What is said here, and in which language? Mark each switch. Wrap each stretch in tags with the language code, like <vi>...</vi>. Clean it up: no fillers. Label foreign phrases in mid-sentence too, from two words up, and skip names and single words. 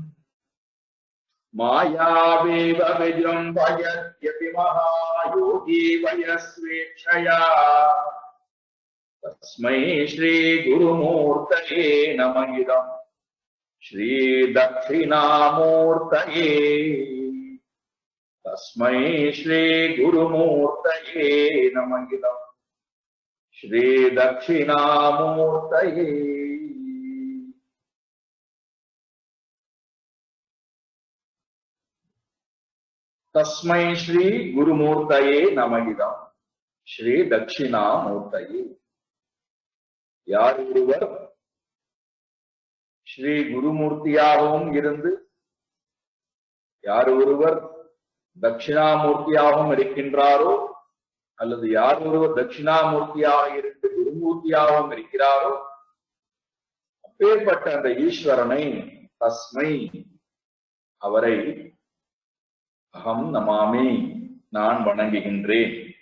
<sa>मायावेव विजृम्भयत्यपि महायोगी वयस्वेच्छया तस्मै श्री गुरुमूर्तये नमः इदं श्री दक्षिणामूर्तये तस्मै श्री गुरुमूर्तये नमः इदं श्री दक्षिणामूर्तये तस्मै श्री गुरुमूर्तये नमः इदं श्री दक्षिणामूर्तये</sa> <ta>யார் ஒருவர் ஸ்ரீ குருமூர்த்தியாகவும் இருந்து யார் ஒருவர் தட்சிணாமூர்த்தியாகவும் இருக்கின்றாரோ அல்லது யார் ஒருவர் தட்சிணாமூர்த்தியாக இருந்து குருமூர்த்தியாகவும் இருக்கிறாரோ அப்பேற்பட்ட அந்த ஈஸ்வரனை தஸ்மை அவரை</ta> <sa>अहं नमामि</sa> <ta>நான் வணங்குகின்றேன்.</ta>